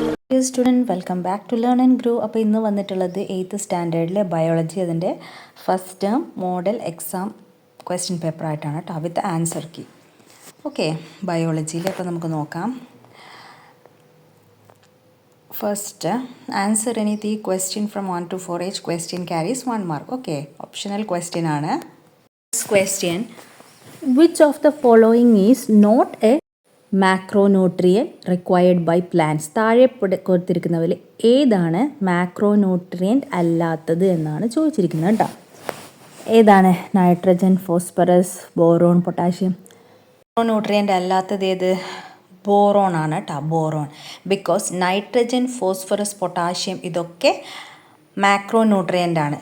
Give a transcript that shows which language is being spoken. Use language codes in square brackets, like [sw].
[en] Dear student, welcome back to Learn and Grow. [ml] അപ്പോൾ ഇന്ന് വന്നിട്ടുള്ളത് 8th സ്റ്റാൻഡേർഡിലെ ബയോളജി അതിൻ്റെ first term model exam question paper ആയിട്ടാണ് കേട്ടോ, [en] With answer key. [ml] ഓക്കെ, ബയോളജിയിൽ അപ്പോൾ നമുക്ക് നോക്കാം. [en] First answer any the question from 1 to 4 each question carries 1 mark. [ml] Okay, optional question ആണ്. [en] Question, which of the following is not a macronutrient required by plants? [ml] താഴെ കൊടുത്തിരിക്കുന്നതിൽ ഏതാണ് മാക്രോന്യൂട്രിയൻ്റ് അല്ലാത്തത് എന്നാണ് ചോദിച്ചിരിക്കുന്നത് കേട്ടോ. ഏതാണ്? Nitrogen, phosphorus, boron, potassium. മാക്രോന്യൂട്രിയൻ്റ് അല്ലാത്തത് ഏത്? ബോറോൺ ആണ് കേട്ടോ, boron. Because nitrogen, phosphorus, potassium ഇതൊക്കെ മാക്രോന്യൂട്രിയൻ്റ് ആണ്.